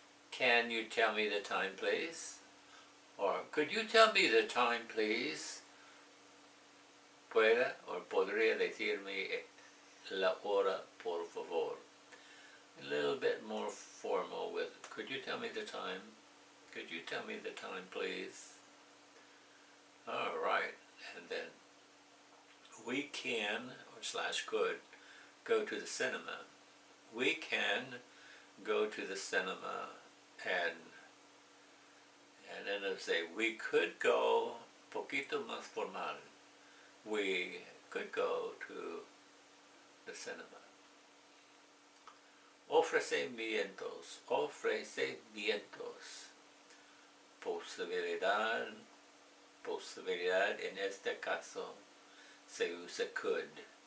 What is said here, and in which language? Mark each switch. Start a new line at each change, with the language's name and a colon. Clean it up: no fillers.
English: Can you tell me the time, please? Or could you tell me the time, please?
Spanish: Pueda or podría decirme la hora, por favor.
English: A little bit more formal with, could you tell me the time? Could you tell me the time, please? All right, and then we can, or slash could, go to the cinema. We can go to the cinema, and then it'll say, we could go,
Spanish: poquito más formal.
English: We could go to the cinema.
Spanish: Ofrecimientos, ofrecimientos. Posibilidad, posibilidad en este caso se usa could.